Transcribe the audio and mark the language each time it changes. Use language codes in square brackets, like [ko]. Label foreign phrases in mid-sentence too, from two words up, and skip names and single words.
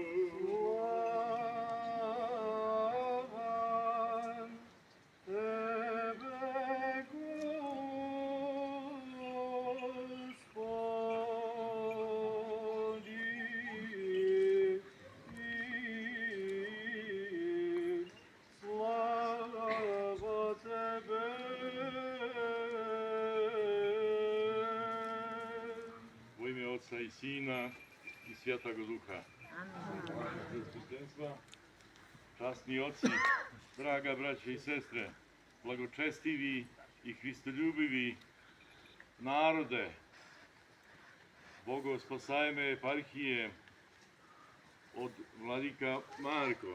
[cu] Слава Тебе, Господи, слава Тебе. Во име Отца и Сина и Святого Духа. Священства, [sr] časni oci, draga braća i sestre, blagočestivi i hristoljubivi narode, Bogospasajme eparhije od vladika Marko.